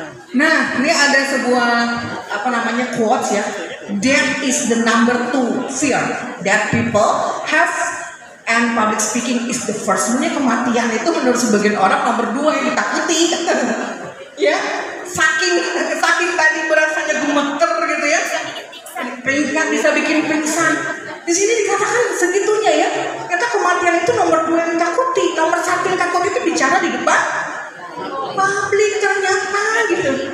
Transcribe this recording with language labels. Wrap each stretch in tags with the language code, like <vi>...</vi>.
<id>Nah, ini ada sebuah quotes ya.</id> <en>Death is the number 2 fear that people have, and public speaking is the first.</en> <id>Sebenarnya kematian itu menurut sebagian orang nomor 2 yang ditakuti. Ya, saking tadi berasanya gemeter gitu ya. Pingsan, bisa bikin pingsan. Di sini dikatakan segitunya ya. Kata kematian itu nomor 2 yang ditakuti. Nomor 1 yang takut itu bicara di depan publik ternyata gitu.</id>